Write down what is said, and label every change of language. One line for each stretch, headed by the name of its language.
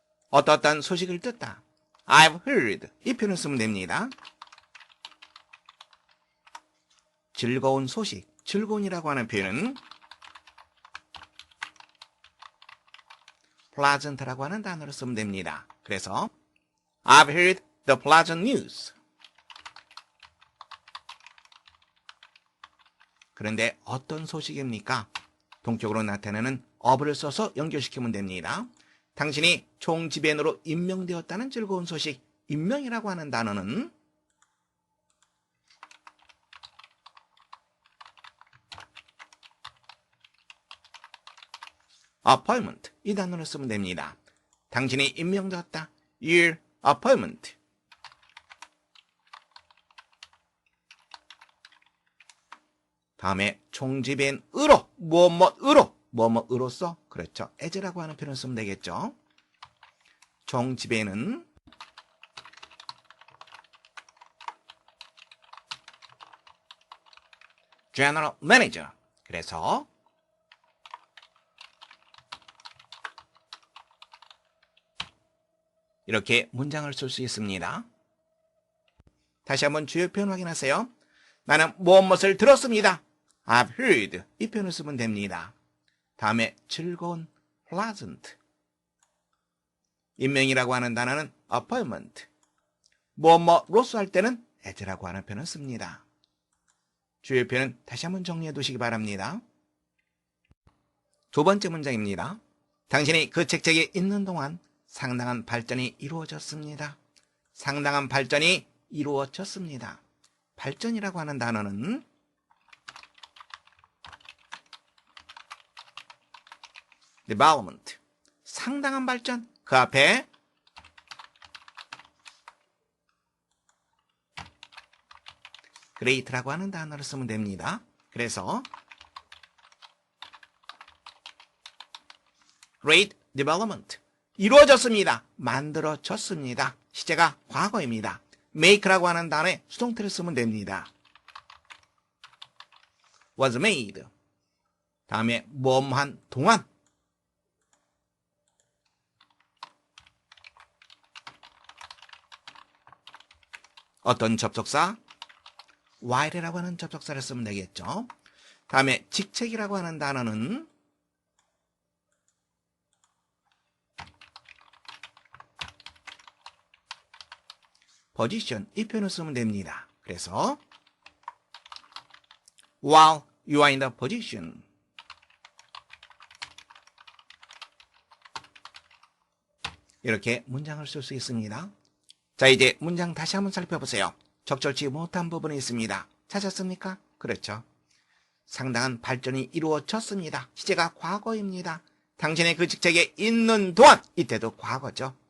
Korean: 어떠한 소식을 듣다.
English: I've heard.
Korean: 이 표현을 쓰면 됩니다. 즐거운 소식, 즐거운이라고 하는 표현은 pleasant라고 하는 단어를 쓰면 됩니다. 그래서
English: I've heard the pleasant news.
Korean: 그런데 어떤 소식입니까? 동격으로 나타내는 of를 써서 연결시키면 됩니다. 당신이 총지배인으로 임명되었다는 즐거운 소식, 임명이라고 하는 단어는 appointment, 이 단어를 쓰면 됩니다. 당신이 임명되었다.
English: Your appointment.
Korean: 다음에 총지배인으로, 뭐뭐으로서, 그렇죠. as라고 하는 표현을 쓰면 되겠죠. 총지배인은 general manager. 그래서 이렇게 문장을 쓸 수 있습니다. 다시 한번 주요 표현 확인하세요. 나는 무엇을 들었습니다.
English: I've heard.
Korean: 이 표현을 쓰면 됩니다. 다음에 즐거운 pleasant. 임명이라고 하는 단어는 appointment. 뭐뭐로서 할 때는 as라고 하는 표현을 씁니다. 주요 표현은 다시 한번 정리해 두시기 바랍니다. 두 번째 문장입니다. 당신이 그 책책에 있는 동안 상당한 발전이 이루어졌습니다. 상당한 발전이 이루어졌습니다. 발전이라고 하는 단어는 development. 상당한 발전. 그 앞에 great라고 하는 단어를 쓰면 됩니다. 그래서
English: great development.
Korean: 이루어졌습니다. 만들어졌습니다. 시제가 과거입니다. make라고 하는 단어에 수동태를 쓰면 됩니다.
English: was made.
Korean: 다음에 뭐뭐한 동안. 어떤 접속사? while이라고 하는 접속사를 쓰면 되겠죠. 다음에 직책이라고 하는 단어는 position, 이 표현을 쓰면 됩니다. 그래서
English: while you are in the position.
Korean: 이렇게 문장을 쓸 수 있습니다. 자, 이제 문장 다시 한번 살펴보세요. 적절치 못한 부분이 있습니다. 찾았습니까? 그렇죠. 상당한 발전이 이루어졌습니다. 시제가 과거입니다. 당신의 그 직책에 있는 동안, 이때도 과거죠.